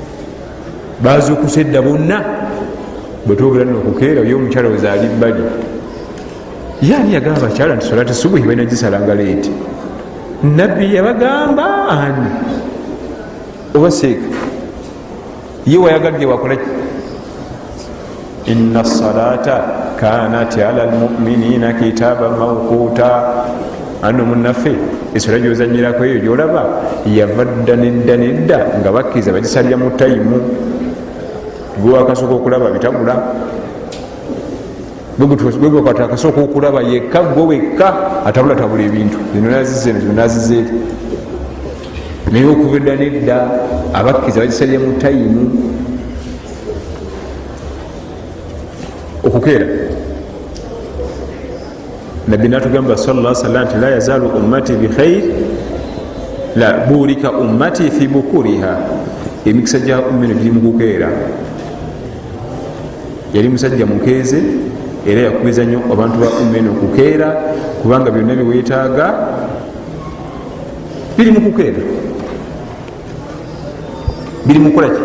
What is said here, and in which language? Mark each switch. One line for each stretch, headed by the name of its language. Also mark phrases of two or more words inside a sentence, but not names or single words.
Ganda: Bazuukusa edda bonna bwe twogera nno okukeera oyo omukyala wezaali bbali yani yagamba abakyala nti
Arabic: صلاة الصبح
Ganda: balina gisalanga leeti. Nabbi yabagamba ani oba seeka ye wayagadde wakolaki?
Arabic: إن الصلاة كانت على المؤمنين كتابا موقوتا.
Ganda: Ano munaffe esola gyozanyirako eyo gyolaba yava dda nedda nga bakkiriza bagisalira mu tayimu. Gwe wakasooka okulaba bitagula, bwekwata akasooka okulaba yekka gwe wekka atabulatabula ebintu zino nazize zino nazize eri. Naye okuva edda nedda abakkiriza bagisalira mu tayimu. Okukeera nabbi natugamba
Arabic: صلى الله عليه وسلم nti لا يزال أمتي بخير لا بورك أمتي في بكورها.
Ganda: Emikisa gya ummino giri mu kukeera. Yali musajja mukeeze era yakubiza nnyo abantu ba ummino okukeera kubanga byonna biweetaaga biri mu kukeera, biri mu kukolaki?